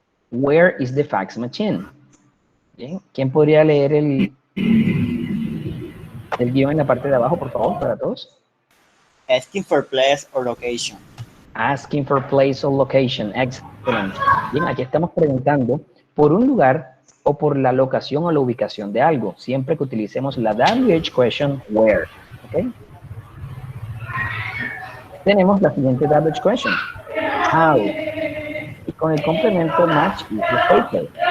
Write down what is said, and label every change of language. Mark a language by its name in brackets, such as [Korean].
[English] Where is the fax machine? [Spanish] Bien. ¿Quién podría leer el guión en la parte de abajo, por favor, para todos? [English] Asking for place or location. Asking for place or location. Excellent. [Spanish] Bien, aquí estamos preguntando por un lugar o por la locación o la ubicación de algo, siempre que utilicemos la WH question, where. ¿Ok? Tenemos la siguiente WH question. How. Y con el complemento [English] match is the paper.